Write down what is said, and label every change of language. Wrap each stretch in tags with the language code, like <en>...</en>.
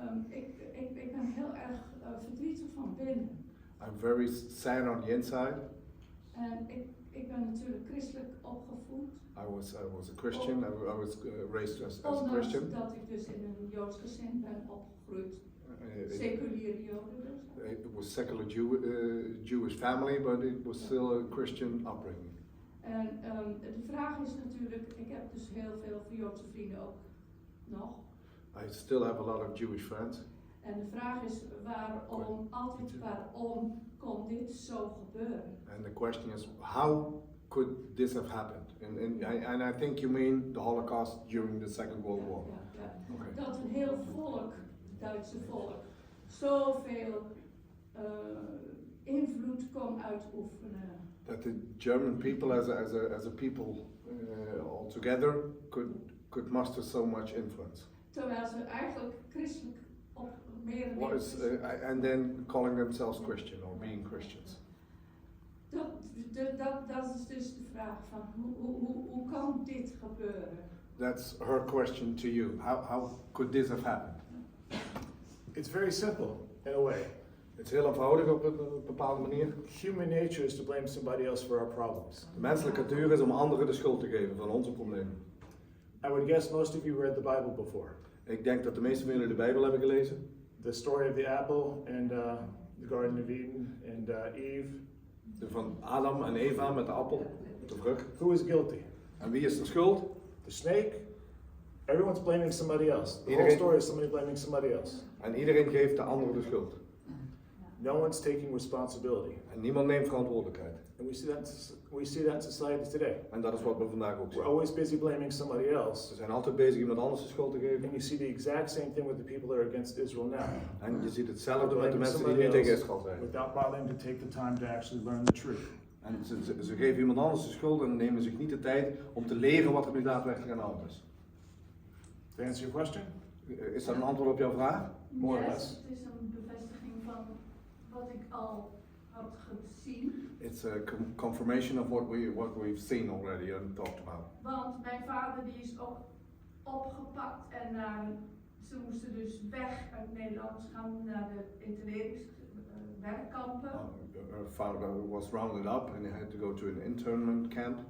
<nl>Ik ben heel erg verdrietig van binnen.</nl> <en>I'm very sad on the inside. En ik ben natuurlijk christelijk opgevoed. I was a Christian. I was raised as a</en> <nl>Ondanks</nl> <en>Christian.</en> <nl>dat ik dus in een Joods gezin ben opgegroeid. Seculiere Joden dus.</nl> <en>It was secular Jewish family, but it was still a Christian upbringing.</en> <nl>En de vraag is natuurlijk, ik heb dus heel veel Joodse vrienden ook nog.</nl> <en>I still have a lot of Jewish friends.</en> <nl>En de vraag is waarom kon dit zo gebeuren?</nl> <en>And the question is, how could this have happened? And I think you mean the Holocaust during the Second World War.</en> <nl>Ja.</nl> <en>Okay.</en> <nl>Dat een heel volk, het Duitse volk, zoveel invloed kon uitoefenen.</nl> <en>That the German people as a people all together could muster so much influence.</en> <nl>Terwijl ze eigenlijk christelijk op meer</nl> <en>And then calling themselves Christian or being Christians.</en> <nl>Dat is dus de vraag van hoe kan dit gebeuren?</nl> <en>That's her question to you. How could this have happened? It's very simple, in a way.</en> <nl>Het is heel eenvoudig op een bepaalde manier.</nl> <en>Human nature is to blame somebody else for our problems.</en> <nl>De menselijke natuur is om anderen de schuld te geven van onze problemen.</nl> <en>I would guess most of you read the Bible before.</en> <nl>Ik denk dat de meeste van jullie de Bijbel hebben gelezen.</nl> <en>The story of the apple and the Garden of Eden and Eve.</en> <nl>Van Adam en Eva met de appel, de vrucht.</nl> <en>Who is guilty?</en> <nl>En wie is de schuld?</nl> <en>The snake? Everyone's blaming somebody else. The whole story is somebody blaming somebody else.</en> <nl>En iedereen geeft de ander de schuld.</nl> <en>No one's taking responsibility.</en> <nl>En niemand neemt verantwoordelijkheid.</nl> <en>And we see that in society today.</en> <nl>En dat is wat we vandaag ook zien.</nl> <en>We're always busy blaming somebody else.</en> <nl>We zijn altijd bezig iemand anders de schuld te geven.</nl> <en>And you see the exact same thing with the people that are against Israel now.</en> <nl>En je ziet hetzelfde met de mensen die nu tegen Israël zijn.</nl> <en>Without bothering to take the time to actually learn the truth.</en> <nl>En ze geven iemand anders de schuld en nemen zich niet de tijd om te leren wat er nu daadwerkelijk aan de hand is.</nl> <en>To answer your question?</en> <nl>Is dat een antwoord op jouw vraag?</nl> <en>More or less.</en> <nl>Het is een bevestiging van wat ik al had gezien.</nl> <en>It's a confirmation of what we've seen already and talked about.</en> <nl>Want mijn vader die is ook opgepakt en ze moesten dus weg uit Nederland gaan naar de interneringswerkkampen.</nl> <en>Her father was rounded up and he had to go to an internment camp.</en>